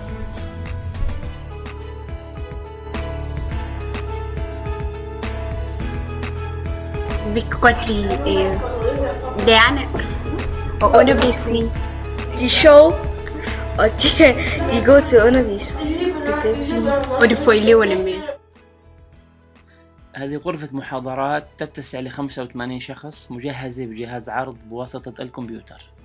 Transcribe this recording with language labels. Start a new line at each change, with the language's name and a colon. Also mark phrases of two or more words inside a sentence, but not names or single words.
Danish: Vi kan godt lide lærerne og undervisning. De er sjove, og de er gode til at undervise. Og de får eleverne med.
Arabic: هذه غرفة محاضرات تتسع ل 85 شخص مجهزة بجهاز عرض بواسطة الكمبيوتر.